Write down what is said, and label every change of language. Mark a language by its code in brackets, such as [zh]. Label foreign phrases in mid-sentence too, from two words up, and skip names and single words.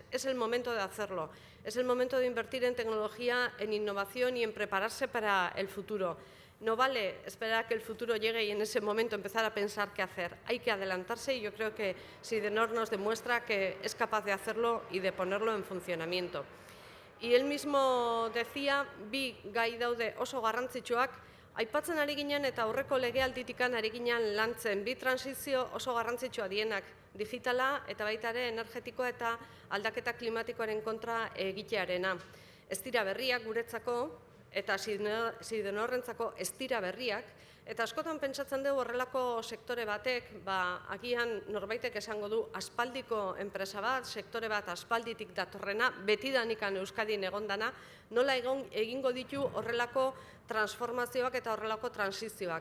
[es] Es el momento de hacerlo, es el momento de invertir en tecnología, en innovación y en prepararse para el futuro. No vale esperar a que el futuro llegue y en ese momento empezar a pensar qué hacer. Hay que adelantarse y yo creo que Sidenor nos demuestra que es capaz de hacerlo y de ponerlo en funcionamiento. Y él mismo decía, [eu] bi gai daude oso garrantzitsuak, aipatzen ari ginen eta aurreko legealditikan ari ginen lantzen bi transizio oso garrantzitsua dienak, digitala eta baita ere energetikoa eta aldaketa klimatikoaren kontra egitearena. Ez dira berriak guretzako eta Sidenorrentzako ez dira berriak, eta askotan pentsatzen dugu horrelako sektore batek, agian norbaitek esango du aspaldiko enpresa bat, sektore bat aspalditik datorrena, betidanikan Euskadin egondana, nola egingo ditu horrelako transformazioak eta horrelako transizioak.